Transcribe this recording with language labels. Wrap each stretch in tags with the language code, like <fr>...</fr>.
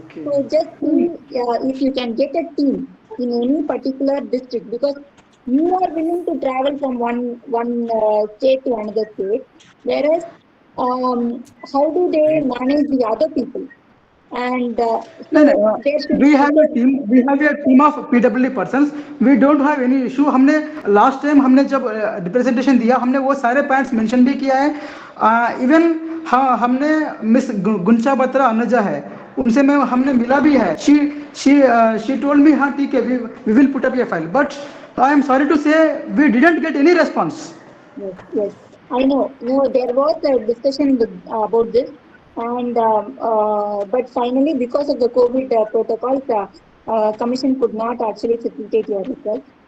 <en>So just see if you can get a team in any particular district, because you are willing to travel from one state to another state, whereas how do they manage the other people? And No, so there should we have a also, team. We have a team of PWD persons. We don't have any issue.</en> <hi>हमने</hi> <en>last time</en> <hi>हमने जब</hi> <en>representation</en> <hi>दिया, हमने वो सारे</hi> <en>points mention</en> <hi>भी किया है. Even हाँ हमने मिस गुंचा बत्रा अनुजा है, उनसे मैं हमने मिला भी है.</hi> <en>She told me</en> <hi>हाँ ठीक है,</hi> <en>we will put up a file. But I am sorry to say we didn't get any response. yes, I know. There was a discussion about this, and but finally, because of the COVID protocols, commission could not actually facilitate your request.</en>